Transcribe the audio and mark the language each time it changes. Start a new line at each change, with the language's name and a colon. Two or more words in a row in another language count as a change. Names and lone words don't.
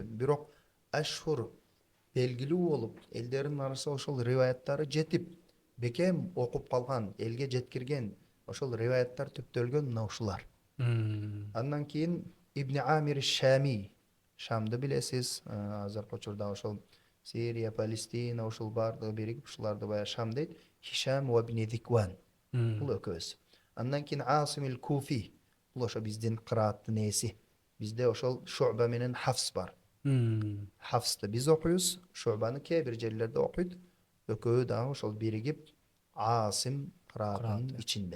Kyrgyz: Бирок ашхур белгилүү болуп, элдердин арасында ошол риваяттары жетип, бекем окуп калган, элге жеткирген ошол риваяттар түптөлгөн мына ушулар. Андан кийин Ибн Амир Шами. Шамды билесиз, азыркы учурда ошол Сирия, Палестина, ошол бардыгы биригип ушуларды бая Шам дейт. Хишам ва Ибн Зикван. Бул өкөөсү. Андан кийин Асим Ал-Куфи. Бул ошо биздин кырааттын ээси. Бизде ошол Шуба менен Хафс бар. Хафсты биз окуйбуз, Шубаны кээ бир жерлерде окуйт. Өкөө дагы ошол биригип Асим кыраатынын ичинде.